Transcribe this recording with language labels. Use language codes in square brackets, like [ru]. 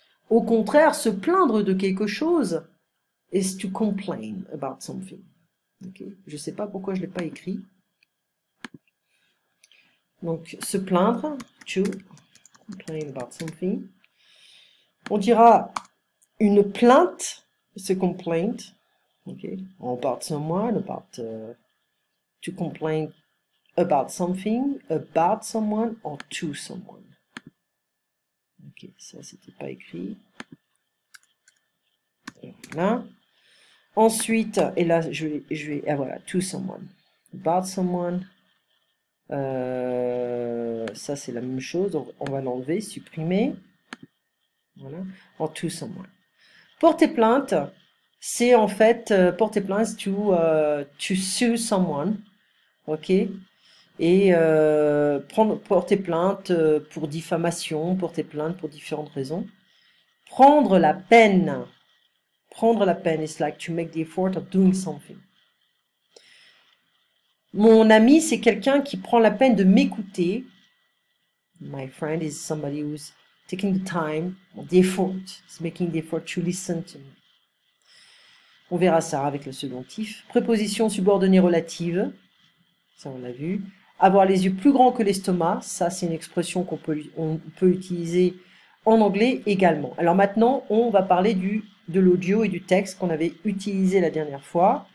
[fr] Au contraire, se plaindre de quelque chose [en] is to complain about something. [fr] Okay. Je ne sais pas pourquoi je ne l'ai pas écrit. Donc, se plaindre, [en] to complain about something. [fr] On dira une plainte, c'est complaint. [en] Okay. About someone, to complain about something, about someone, or to someone. [fr] Ok, ça c'était pas écrit. Voilà. Ensuite, et là ah voilà, [en] to someone, about someone. [fr] Ça c'est la même chose, on va l'enlever, supprimer. Voilà, en [en] to someone. [fr] Porter plainte, c'est en fait porter plainte [en] to sue someone, [fr] ok. Et porter plainte pour diffamation, porter plainte pour différentes raisons. Prendre la peine, [en] it's like to make the effort of doing something. [fr] Mon ami, c'est quelqu'un qui prend la peine de m'écouter. [en] My friend is somebody who's taking the time, the effort, is making the effort to listen to me. [fr] On verra ça avec le subjonctif. Préposition subordonnée relative, ça on l'a vu. Avoir les yeux plus grands que l'estomac, ça c'est une expression qu'on peut utiliser en anglais également. Alors maintenant, on va parler de l'audio et du texte qu'on avait utilisé la dernière fois.